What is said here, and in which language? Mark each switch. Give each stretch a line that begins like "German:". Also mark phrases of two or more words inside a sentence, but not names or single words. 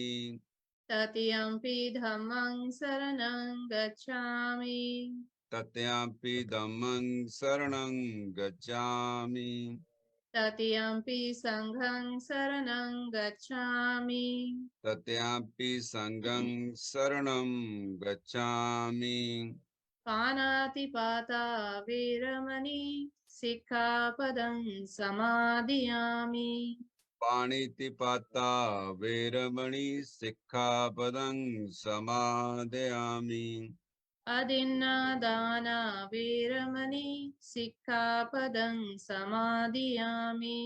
Pali: तृतीयंपि धम्मं शरणं गच्छामि, तृतीयंपि धम्मं शरणं गच्छामि, तृतीयंपि संघं शरणं गच्छामि, तृतीयंपि संघं शरणं गच्छामि, पानातिपाता वीरमणि सिक्खापदं समादियामि, पाणितिपाता वेरमणि सिक्खापदं समादयामि, अदिन्नादाना वीरमणि सिक्खापदं समादियामि,